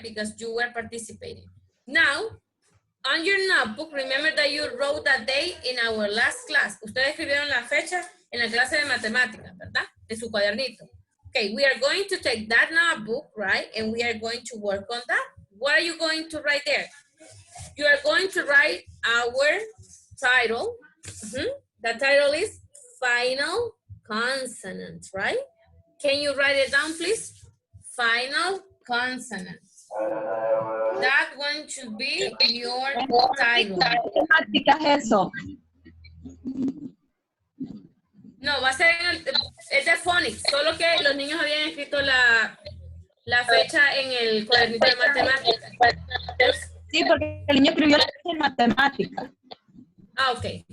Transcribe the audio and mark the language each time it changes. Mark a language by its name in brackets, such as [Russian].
[English] Because you were participating. Now, on your notebook, remember that you wrote that day in our last class. [Spanish] Ustedes escribieron la fecha en la clase de matemáticas, ¿verdad? En su cuadernito. [English] Okay, we are going to take that notebook, right? And we are going to work on that. What are you going to write there? You are going to write our title. The title is Final Consonant, right? Can you write it down, please? Final consonant. That one should be your title. [Spanish] Eso. No, va a ser es de Phonics, solo que los niños habían escrito la fecha en el cuadernito de matemáticas. Sí, porque el niño escribió la fecha en matemática. Ah, ok.